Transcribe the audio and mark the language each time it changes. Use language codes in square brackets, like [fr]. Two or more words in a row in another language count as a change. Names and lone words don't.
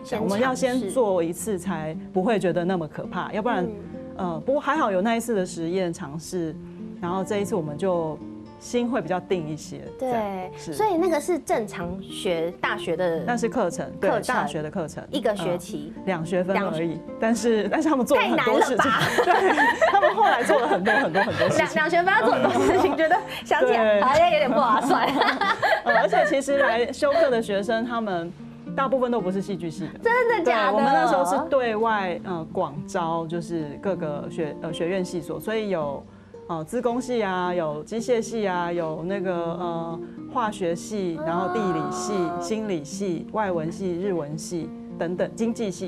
[zh] 我們要先做一次才不會覺得那麼可怕，要不然，不過還好有那一次的實驗嘗試，然後這一次我們就心會比較定一些。對，所以那個是正常學大學的，那是課程，對，大學的課程，1個學期 2學分而已。但是他們做了很多事情，對，他們後來做了很多事情。 2學分要做很多事情，覺得想起來好像有點不划算。而且其實來修課的學生，他們大部分都不是戏剧系的。真的假的？我们那时候是对外广招，就是各个学院系所，所以有资工系啊，有机械系啊，有那个化学系，然后地理系、心理系、外文系、日文系等等，经济系。